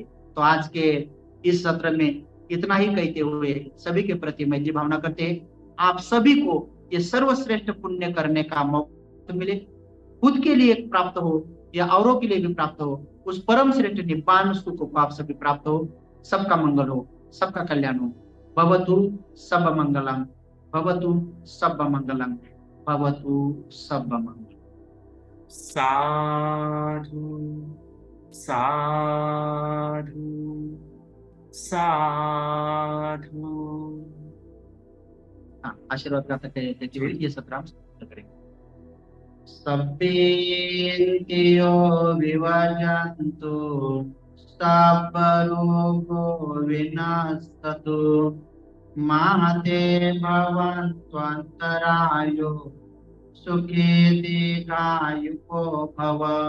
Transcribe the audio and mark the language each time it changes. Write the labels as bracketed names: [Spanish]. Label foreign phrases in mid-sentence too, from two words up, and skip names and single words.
[Hindi] तो आज के इस सत्र में इतना ही कहते हुए सभी के प्रति मैत्री भावना करते हैं। आप सभी को ये सर्वश्रेष्ठ पुण्य करने का मौका मिले, खुद के लिए प्राप्त हो या औरों के लिए भी प्राप्त हो, उस परम श्रेष्ठ निब्बान सुख को आप सभी प्राप्त हो। सबका मंगल हो, सबका कल्याण हो। [Pali] भवतु सब मंगलम, भवतु सब मंगलम, भवतु सब मंगलम। साधु साधु साधु। [Hindi] हाँ, आशीर्वाद प्राप्त देते हुए जी। ये सत्र हम समाप्त करेंगे। [Pali] सपेत्यो विवर्जन्तु, सपरोगो विनश्यतु, महते भवन्त्वन्तरायो, सुखे दीर्घायुको भव।